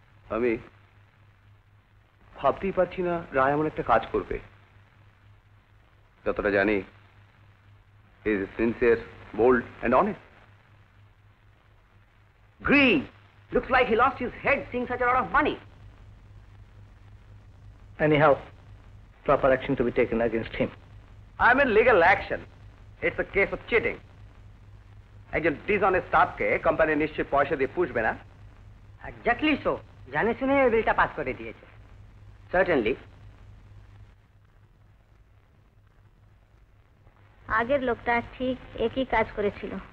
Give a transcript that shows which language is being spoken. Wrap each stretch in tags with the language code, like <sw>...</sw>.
<bn>আমি ভাবতেই পারছি না রায় এমন একটা কাজ করবে। যতটা জানি</bn> <en>Is sincere, bold and honest. Green. Looks like he lost his head seeing such a lot of money. Anyhow, proper action to be taken against him. I mean legal action. It's a case of cheating.</en> <bn>একজন dishonest স্টাফকে company নিশ্চয় পয়সা দিয়ে পুষবে না।</bn> <en>exactly so,</en> <bn>জানে শুনে বিলটা pass করে দিয়েছে।</bn> <en>Certainly.</en> <bn>আগের লোকটা ঠিক একই কাজ করেছিল।</bn>